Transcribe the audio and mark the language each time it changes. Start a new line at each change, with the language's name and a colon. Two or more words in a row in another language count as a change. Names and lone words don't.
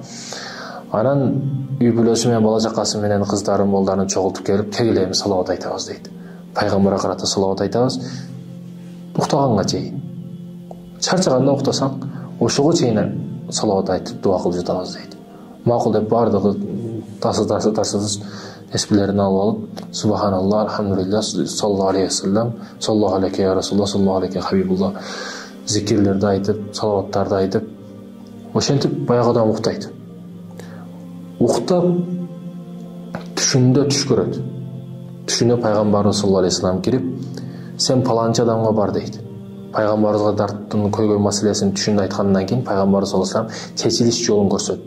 Kyrgyz: Анан үй бүлөсү менен бала жакасы менен кыздарын, молдарын чогултуп келип, кегилеби салават айтабыз дейт. Пайгамбарга карата салават айтабыз, уктаганга чейин. Чарчаганда уктасак, ошого чейин салават айтып дуа кылып жатабыз дейт. Макул деп бардыгы тасы эспилерин алып алып, Субханалла,
Arabic: الحمد لله، صلى الله عليه وسلم، صلى الله عليه يا رسول الله، صلى الله عليه حبيب الله
Kyrgyz: зикирлерди айтып, салаваттарды айтып, ошентип баягыдан уктайт. Уктап түшүндө түш көрөт. Түшүнө пайгамбарыбыз
Arabic: صلى الله عليه وسلم
Kyrgyz: кирип, сен паланчы адамга бар дейт. Пайгамбарыбызга дарттын көйгөй маселесин түшүндө айткандан кийин пайгамбарыбыз
Arabic: صلى الله عليه وسلم
Kyrgyz: чечилиш жолун көрсөттү.